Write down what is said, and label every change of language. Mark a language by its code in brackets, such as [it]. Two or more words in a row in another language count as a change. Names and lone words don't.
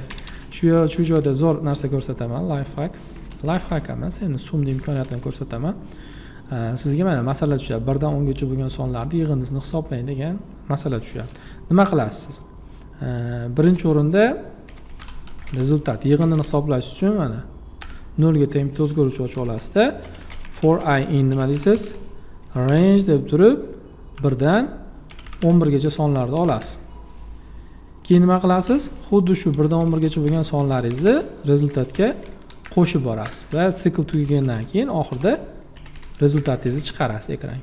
[uz] Shu joyda zo'r narsa ko'rsataman, [en] life hack [uz] emas, endi sumning imkoniyatini ko'rsataman. Sizga mana masala tushadi. 1 dan 10 gacha bo'lgan sonlarning yig'indisini hisoblang degan masala tushadi. Nima qilasiz siz? Birinchi o'rinda rezultat yig'indini hisoblash uchun mana 0 ga teng bitta o'zgaruvchi ochib olasizda. [en] for I in [uz] nima deysiz? Range deb turib 1 dan 11 gacha sonlarni olasiz. Keyin nima qilasiz? Xuddi shu 1 dan 11 gacha bo'lgan sonlaringizni rezultatga qo'shib borasiz va sikl tugagandan keyin oxirida rezultatingizni chiqarasiz ekranga.